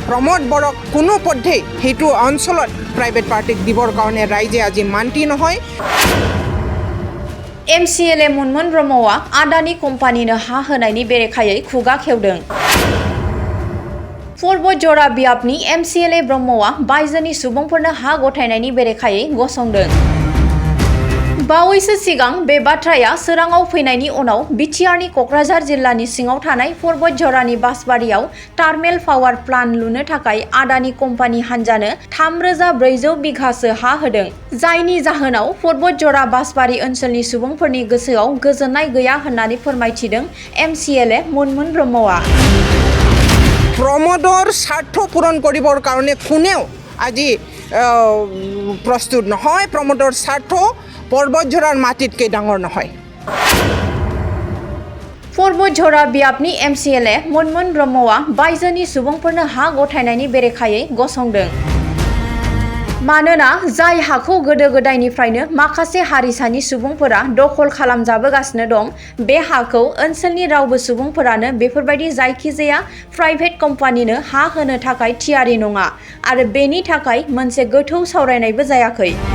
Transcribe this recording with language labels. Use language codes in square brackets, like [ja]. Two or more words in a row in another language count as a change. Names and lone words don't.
[as] প্ৰমোদ বৰক কোনো পদ্ধতি সেইটো অঞ্চলত প্ৰাইভেট পাৰ্টিক দিবৰ কাৰণে ৰাইজে আজি মান্তি নহয়। [brx] MCLA मुनमुन ब्रह्मआ आदानि कम्पानिनो हा होनायनि बेरेखायै खुगा खेवदों। बतझर बियाबनि MCLA ब्रह्मआ बायजोनि सुबुंफोरनो हा गथायनायनि बेरेखायै गसंदों। बावैसो सिगां बे बाथ्राया सोराङाव फैनायनि उनाव बिटिआरनि क'क्राझार जिल्लानि सिङाव थानाय बतझरनि बासबारियाव [en] thermal power plant [brx] लुनो थाखाय आदानि कम्पानि हान्जानो 3400 बिघासो हा होदों, जायनि जाहोनाव बतझर बासबारि ओनसोलनि सुबुंफोरनि गोसोआव गोजोननाय गैया होननानै फोरमायथिदों MCLA मुनमुन ब्रह्मआ। [as] প্ৰমোদৰ স্বাৰ্থ পূৰণ কৰিবৰ কাৰণে কোনেও আজি প্ৰস্তুত নহয়। প্ৰমোদৰ স্বাৰ্থ বতঝৰৰ মাটিতকৈ ডাঙৰ নহয়। [brx] बतझर बियाबनि MCLA मुनमुन ब्रह्मआ बायजोनि सुबुंफोरनो हा गथायनायनि बेरेखायै गसंदों। मानोना जाय हाखौ गोदो गोदायनिफ्रायनो माखासे हारिसानि सुबुंफोरा दखल खालामजाबोगासिनो दं, बे हाखौ ओनसोलनि रावबो सुबुंफोरानो बेफोरबायदि जायखिजाया प्राइभेट कम्पानिनो हा होनो थाखाय थियारि नङा आरो बेनि थाखाय मोनसे गोथौ सावरायनायबो जायाखै।